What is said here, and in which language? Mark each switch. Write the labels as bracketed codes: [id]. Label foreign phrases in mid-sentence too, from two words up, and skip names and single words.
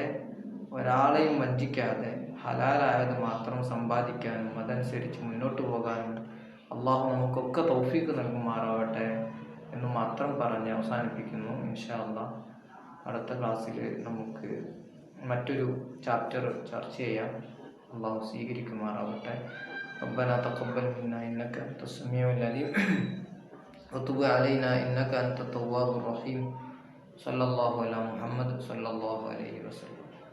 [ml] ഒരാളെയും വഞ്ചിക്കാതെ ഹലാലായത് മാത്രം സമ്പാദിക്കാനും അതനുസരിച്ച് മുന്നോട്ട് പോകാനും അല്ലാഹു നമുക്കൊക്കെ തൗഫീഖ് നൽകുമാറാവട്ടെ എന്ന് മാത്രം പറഞ്ഞ് അവസാനിപ്പിക്കുന്നു. [ar] إن شاء الله [ml] അടുത്ത ക്ലാസ്സിൽ നമുക്ക് മറ്റൊരു ചാപ്റ്റർ ചർച്ച ചെയ്യാം. അള്ളാഹു സ്വീകരിക്കുമാറാവട്ടെ. [ar] ربنا تقبل منا إنك أنت السميع العليم وتب علينا إنك أنت التواب الرحيم. صلى الله على محمد صلى الله عليه وسلم.